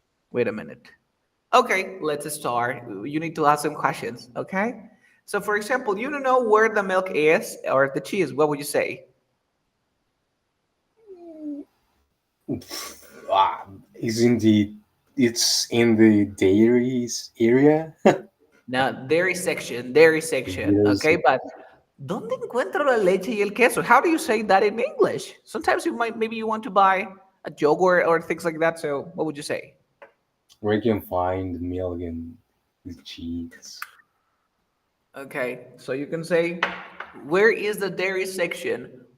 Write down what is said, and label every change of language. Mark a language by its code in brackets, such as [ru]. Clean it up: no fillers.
[en] Wait a minute. Okay, let's start. You need to ask some questions. Okay. So, for example, you don't know where the milk is or the cheese. What would you say? Ah, isn't the it's in the dairies area? Now, dairy section. Yes. Okay, but [es] ¿dónde encuentro la leche y el queso? [en] How do you say that in English? Sometimes you might, maybe you want to buy a yogurt or things like that. So, what would you say? Where you can find milk and the cheese. Okay, so you can say, where is the dairy section?